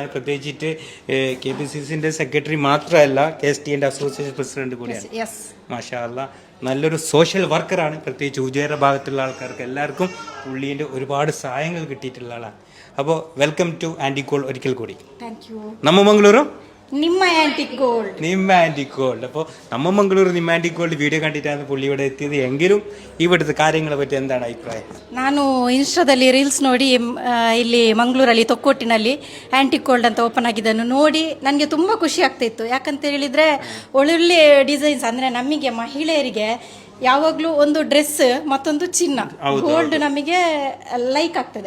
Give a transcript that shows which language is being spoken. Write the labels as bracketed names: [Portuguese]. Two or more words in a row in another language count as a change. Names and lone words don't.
[Malayalam] പ്രത്യേകിച്ചിട്ട് KPCCന്റെ സെക്രട്ടറി മാത്രമല്ല, KSTന്റെ അസോസിയേഷൻ പ്രസിഡന്റ് കൂടിയാണ്. [Arabic] ما شاء الله, [Malayalam] നല്ലൊരു സോഷ്യൽ വർക്കറാണ്. പ്രത്യേകിച്ച് ഉജേറ ഭാഗത്തുള്ള ആൾക്കാർക്ക് എല്ലാവർക്കും പുള്ളീൻ്റെ ഒരുപാട് സഹായങ്ങൾ കിട്ടിയിട്ടുള്ള ആളാണ്. അപ്പോൾ [English] welcome to [Malayalam] ആന്റിഗോൾഡ് ഒരിക്കൽ കൂടി. [Kannada] ನಮ್ಮ ಮಂಗಳೂರು ನಿಮ್ಮ ಆಂಟಿಕ್ ಗೋಲ್ಡ್. [Malayalam] അപ്പോൾ [Kannada] ನಮ್ಮ ಮಂಗಳೂರು ನಿಮ್ಮ ಆಂಟಿಕ್ ಗೋಲ್ಡ್ [Malayalam] വീഡിയോ കണ്ടിട്ടാണ് പുള്ളി ഇവിടെ എത്തിയത്. എങ്കിലും ഇവിടുത്തെ കാര്യങ്ങളെ പറ്റി എന്താണ് ಅಭಿಪ್ರಾಯ? [Kannada] ನಾನು ಇನ್ಸ್ಟಾದಲ್ಲಿ ರೀಲ್ಸ್ ನೋಡಿ ಇಲ್ಲಿ ಮಂಗಳೂರಲ್ಲಿ ತೊಕ್ಕೋಟಿನಲ್ಲಿ ಆಂಟಿಕ್ ಗೋಲ್ಡ್ ಅಂತ ಓಪನ್ ಆಗಿದ್ದನ್ನು ನೋಡಿ ನನಗೆ ತುಂಬ ಖುಷಿ ಆಗ್ತಾಯಿತ್ತು. ಯಾಕಂತ ಹೇಳಿದರೆ ಒಳ್ಳೊಳ್ಳೆ ಡಿಸೈನ್ಸ್, ಅಂದರೆ ನಮಗೆ ಮಹಿಳೆಯರಿಗೆ ಯಾವಾಗಲೂ ಒಂದು ಡ್ರೆಸ್ ಮತ್ತೊಂದು ಚಿನ್ನ ಗೋಲ್ಡ್ ನಮಗೆ ಲೈಕ್ ಆಗ್ತದೆ.